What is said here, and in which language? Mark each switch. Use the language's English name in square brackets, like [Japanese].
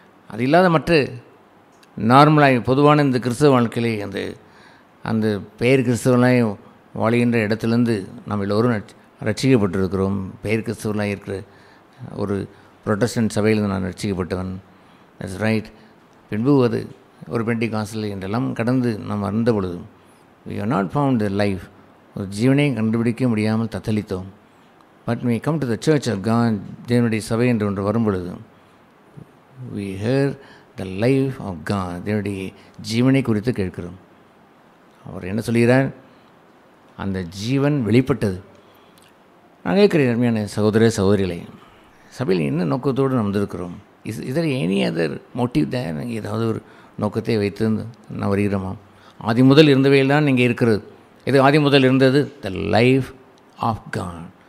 [Tamil] அது இல்லாத மற்ற நார்மலாக பொதுவான இந்த கிறிஸ்தவ வாழ்க்கையிலே அந்த பெயர் கிறிஸ்தவனாய் வாழ்கின்ற இடத்துலேருந்து நம்ம எல்லோரும் ரட்சிக்கப்பட்டிருக்கிறோம். பெயர் கிறிஸ்தவனாக இருக்கிற ஒரு புரொட்டஸ்டன்ட் சபையிலிருந்து நான் ரட்சிக்கப்பட்டவன். [English] That's right. [Tamil] பின்பு அது ஒரு பெண்டிகாஸ்டில் என்றெல்லாம் கடந்து நாம் அறிந்த பொழுது [English] we have not found the life, [Tamil] ஒரு ஜீவனையும் கண்டுபிடிக்க முடியாமல் தத்தளித்தோம். [English] but we come to the church of God, [Tamil] தேவனுடைய சபை என்று ஒன்று வரும் பொழுது [English] we hear the life of God, [Tamil] தேவனுடைய ஜீவனை குறித்து கேட்கிறோம். அவர் என்ன சொல்கிறார், அந்த ஜீவன் வெளிப்பட்டது. நான் கேட்குறேன், அருமையான சகோதர சகோதரிகளை, சபையில் என்ன நோக்கத்தோடு நாம் வந்திருக்கிறோம்? [English] either any other motive [Tamil] தான்? நாங்கள் ஏதாவது ஒரு நோக்கத்தை வைத்து நான் வருகிறோமா? ஆதி முதல் இருந்தவையில் தான் நீங்கள் இருக்கிறது. இது ஆதி முதல் இருந்தது [English] The life of God.